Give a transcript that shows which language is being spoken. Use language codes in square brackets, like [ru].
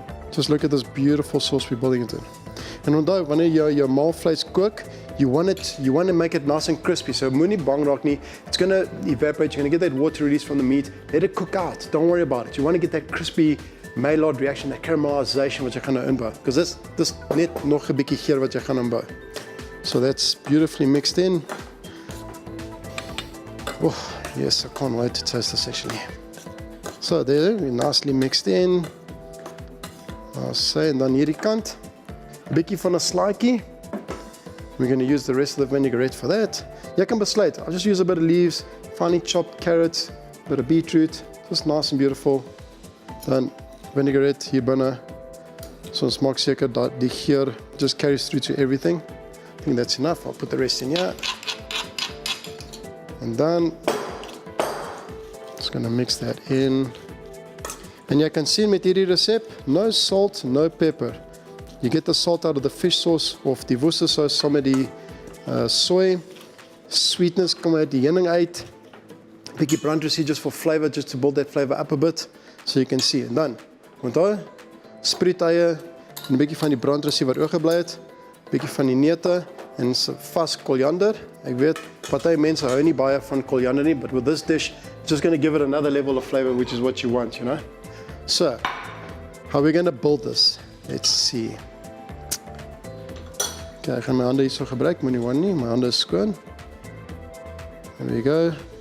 [en] Just look at this beautiful sauce we're building it in. And [af] onthou, wanneer jou maalvleis kook, [en] you want to make it nice and crispy. [af] So moenie bang raak nie. [en] It's going to evaporate. You're going to get that water release from the meat. Let it cook out. Don't worry about it. You want to get that crispy Maillard reaction, that caramelization [af] wat jy gaan nou inbou. Because dis net nog 'n bietjie geur wat jy gaan inbou. [en] So that's beautifully mixed in. Oh, yes, I can't wait to taste this actually. So there, we nicely mixed in. [af] I'll say, en dan hierdie kant, 'n bietjie van 'n slaaitjie. [en] We're going to use the rest of the vinaigrette for that. [af] Jy kan besluit, [en] I'll just use a bit of leaves, finely chopped carrots, a bit of beetroot, just nice and beautiful. [af] Dan vinaigrette hier binne. So ons maak seker dat die geur [en] just carries through to everything. I think that's enough. I'll put the rest in here. And then just going to mix that in. [af] En jy kan sien met hierdie resep, [en] no salt, no pepper. You get the salt out of the fish sauce of die Worcester sauce, [af] saam met die [en] soy. [af] Sweetness kom uit die heuning uit. Bietjie brandrosy [en] just for flavor, just to build that flavor up a bit. So you can see. [af] En dan, onthou, spreedeie, en 'n bietjie van die brandrosy wat oorgebly het, bietjie van die neute en vas koriander. Ek weet, party mense hou nie baie van koriander nie, [en] but with this dish, it's just going to give it another level of flavor, which is what you want, you know. So, how are we going to build this? Let's see. [af] Okay, ek gaan my hande hier so gebruik, moenie worry nie, my hande is skoon. [en] There we go.